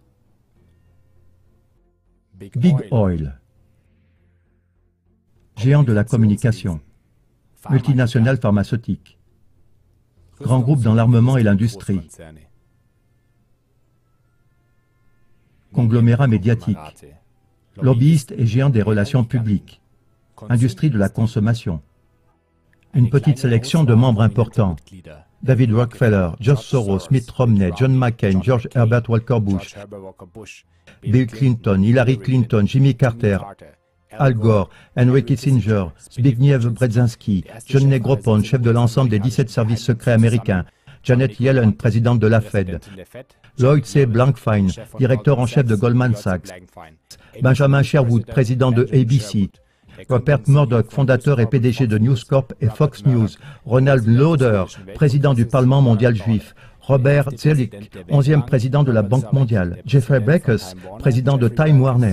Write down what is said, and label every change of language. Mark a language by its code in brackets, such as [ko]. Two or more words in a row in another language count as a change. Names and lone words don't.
[fr] Big Oil, géant de la communication, multinationale pharmaceutique, grand groupe dans l'armement et l'industrie, conglomérat médiatique, lobbyiste et géant des relations publiques, industrie de la consommation. Une petite sélection de membres importants. David Rockefeller, George Soros, Mitt Romney, John McCain, George Herbert Walker Bush, Bill Clinton, Hillary Clinton, Jimmy Carter, Al Gore, Henry Kissinger, Zbigniew Brzezinski, John Negroponte, chef de l'ensemble des 17 services secrets américains, Janet Yellen, présidente de la Fed, Lloyd C. Blankfein, directeur en chef de Goldman Sachs, Benjamin Sherwood, président de ABC, Rupert Murdoch, fondateur et PDG de News Corp et Fox News, Ronald Lauder, président du Parlement mondial juif, Robert Zoellick, 11e président de la Banque mondiale, Jeffrey Baucus, président de Time Warner.